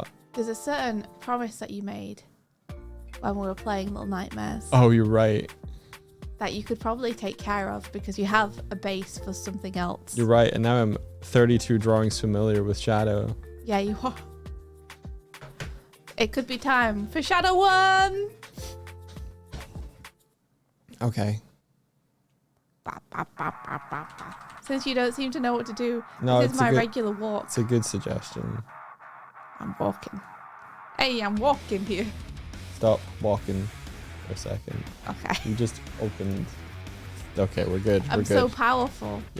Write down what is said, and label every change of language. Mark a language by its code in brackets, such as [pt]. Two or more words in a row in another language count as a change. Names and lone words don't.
[en] There's a certain promise that you made when we were playing Little Nightmares Oh, you're right. that you could probably take care of because you have a base for something else. You're right. And now I'm 32 drawings familiar with Shadow. Yeah, you are. It could be time for Shadow 1. Okay. Ba, ba, ba, ba, ba, ba. Since you don't seem to know what to do, No, this is it's a my good- regular walk. It's a good suggestion. I'm walking. Hey, I'm walking here. Stop walking for a second. Okay. You just opened. Okay, we're good. I'm We're so good. powerful. I